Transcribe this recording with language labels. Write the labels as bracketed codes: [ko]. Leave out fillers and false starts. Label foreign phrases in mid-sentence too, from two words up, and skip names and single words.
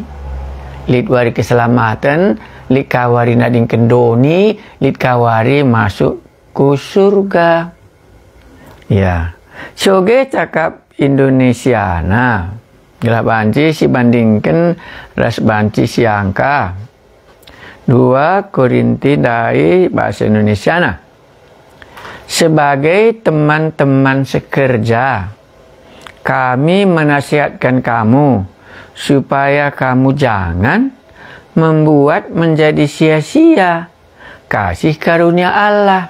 [btx] Lit wari keselamatan, lit kawari nading kendoni, lit kawari masuk ku surga. Ya, soge cakap Indonesia. Gila banci si bandingkan ras banci si angka. [id] 2 Korinti dari bahasa Indonesia. Nah, sebagai teman-teman sekerja, kami menasihatkan kamu supaya kamu jangan membuat menjadi sia-sia kasih karunia Allah.